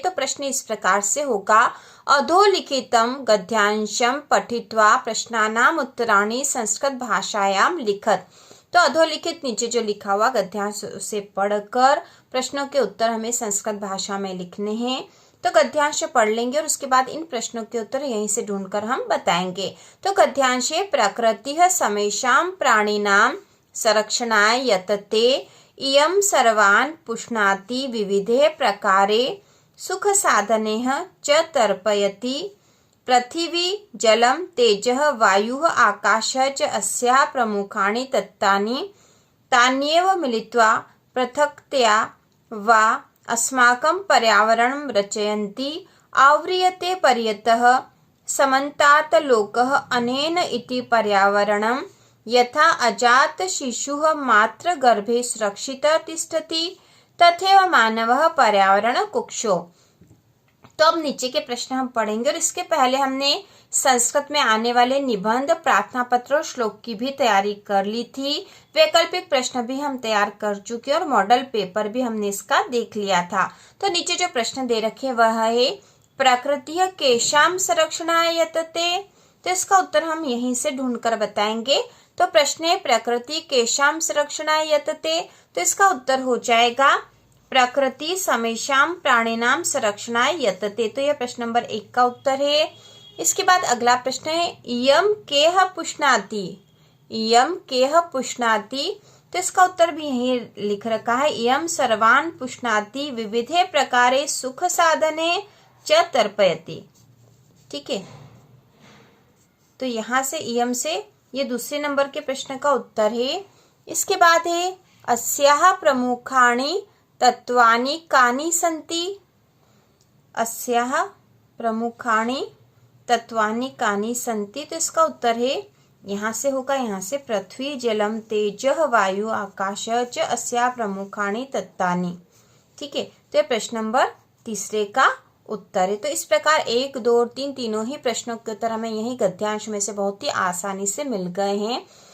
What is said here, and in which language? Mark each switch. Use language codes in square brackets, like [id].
[hi] तो प्रश्न इस प्रकार से होगा, [sa] अधोलिखितम गद्यांशम पठित्वा प्रश्नानाम उत्तराणि संस्कृत भाषायाम लिखत। [hi] तो अधोलिखित नीचे जो लिखा हुआ गद्यांश उसे पढ़कर प्रश्नों के उत्तर हमें संस्कृत भाषा में लिखने हैं। तो गद्यांश पढ़ लेंगे और उसके बाद इन प्रश्नों के उत्तर यहीं से ढूंढकर हम बताएंगे। [sa] तो गद्यांश प्रकृतिः समेषां प्राणिनां संरक्षणाय यतते इयं सर्वान् पुष्णाति विविधे प्रकारे सुख साधनेः च तर्पयति। पृथिवी जलम तेजः वायुः आकाशः च अस्याः प्रमुखानि तत्तानि तान्येव मिलित्वा पृथक्तया वा अस्माकं पर्यावरणं रचयन्ति। आव्रियते पर्यतः समन्तात् लोकः अनेन इति पर्यावरणं यथा अजात शिशुः मातृगर्भे सुरक्षितः तिष्ठति तथैव मानवः पर्यावरण कुक्षो। [hi] तो अब नीचे के प्रश्न हम पढ़ेंगे और इसके पहले हमने संस्कृत में आने वाले निबंध, प्रार्थना पत्र और श्लोक की भी तैयारी कर ली थी। वैकल्पिक प्रश्न भी हम तैयार कर चुके और मॉडल पेपर भी हमने इसका देख लिया था। तो नीचे जो प्रश्न दे रखे वह है, [sa] प्रकृतिः केषां संरक्षणाय यतते। [hi] तो इसका उत्तर हम यहीं से ढूंढकर बताएंगे। तो प्रश्न है, [sa] प्रकृति केषां संरक्षणाय यतते। [hi] तो इसका उत्तर हो जाएगा [sa] प्रकृति समेषां प्राणिनां संरक्षणाय यतते। [hi] तो यह प्रश्न नंबर 1 का उत्तर है। इसके बाद अगला प्रश्न है, [sa] इयं केह पुष्णाति। इयं केह पुष्णाति। [hi] तो इसका उत्तर भी यही लिख रखा है, [sa] इयं सर्वान् पुष्णाति विविधे प्रकारे सुख साधने च तर्पयति। [hi] ठीक है, तो यहाँ से इयं से ये दूसरे नंबर के प्रश्न का उत्तर है। इसके बाद है, [sa] अस्याः प्रमुखाणि तत्वानि कानि सन्ति। अस्याः प्रमुखाणि तत्वानि कानि सन्ति। [hi] तो इसका उत्तर है, यहाँ से [sa] होगा, यहाँ से पृथ्वी जलम तेजः वायु आकाश च अस्याः प्रमुखाणि तत्तानि। [hi] ठीक है, तो ये प्रश्न नंबर 3 का उत्तर है। तो इस प्रकार 1, 2 और 3 तीनों ही प्रश्नों के उत्तर हमें यही गद्यांश में से बहुत ही आसानी से मिल गए हैं।